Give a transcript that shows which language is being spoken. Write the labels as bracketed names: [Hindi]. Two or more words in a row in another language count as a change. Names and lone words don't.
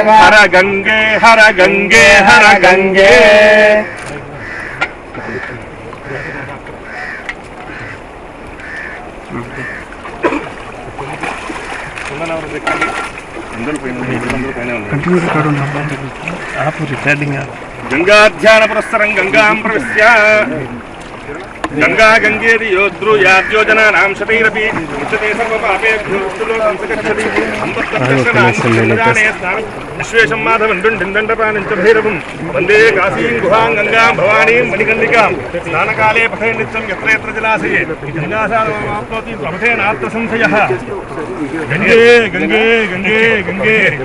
[Sanskrit] हर गंगे हर गंगे हर गंगे गंगाध्यान पुरस्सरं गंगां प्रविश्य गंगा गंगेति योद्रुयाद्योजनानां शतैरपि मुच्यते सर्वपापेभ्यो संसगच्छति విశ్వేశం మాధవం డిందండపానంచ భైరవం వందే కాశీం గుహాం గంగాం భవానీం మణికండికాం స్నానకాలే పఠే నిత్యం యత్ర యత్ర జలాశయే గంగాసారమాప్నోతి ప్రపఠేనాత్ర సంశయః గంగే గంగే గంగే గంగే.